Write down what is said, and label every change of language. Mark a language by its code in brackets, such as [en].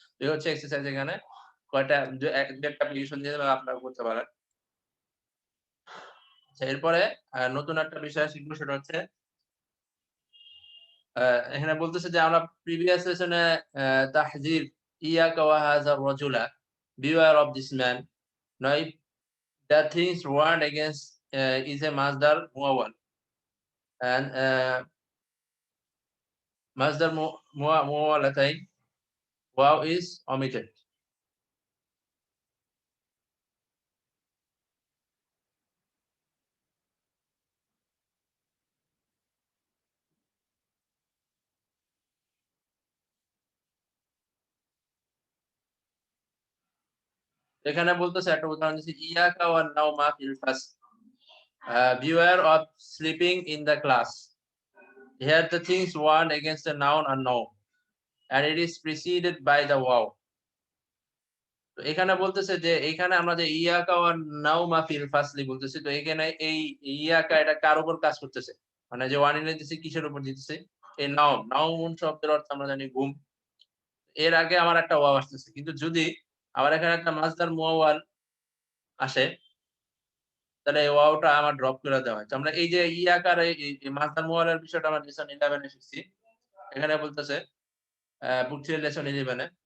[bn] তো এই হচ্ছে এক্সারসাইজ এখানে কয়টা ১-১টা অ্যাপ্লিকেশন দিয়ে আপনারা করতে পারেন। আচ্ছা এরপরে নতুন একটা বিষয় শিখব, সেটা হচ্ছে আ এখানে বলতেছে যে আমরা প্রিভিয়াস সেশনে তাহযীর [ar] ইয়াকা ওয়া হাযার রাজুলা [en] beware of this man। Now if the things warned against is a masdar muawwal and masdar muawwalatain waw is omitted। [bn] এখানে বলতেছে একটা উদাহরণ দিচ্ছি, [ar] ইয়াকা ওয়ান নাওমা ফিল ফাস, [en] beware of sleeping in the class। Here the things warned against the noun are known and it is preceded by the wow। [bn] তো এখানে বলতেছে যে এইখানে আমরা যে [ar] ইয়াকা ওয়ান নাওমা ফিল ফাসলি [bn] বলতেছি, তো এখানে এই ইয়াকা এটা কার উপর কাজ করতেছে? মানে যে ওয়ান এনে দিতেছি কিসের উপর দিতেছি? এই নাউন, নাউন শব্দের অর্থ আমরা জানি ঘুম। এর আগে আমার একটা ওয়াও আসতেছে। কিন্তু যদি আমার এখানে একটা মাসদার মুআওয়াল আসে, তাহলে এই ওয়াওটা আমার ড্রপ করে দেওয়া হয়। তো আমরা এই যে ইয়াকার এই মাসদার মুআওয়ালের বিষয়টা আমরা লেসন 11 এ শিখছি। এখানে বলতেছে বুক লেসন 11 এ।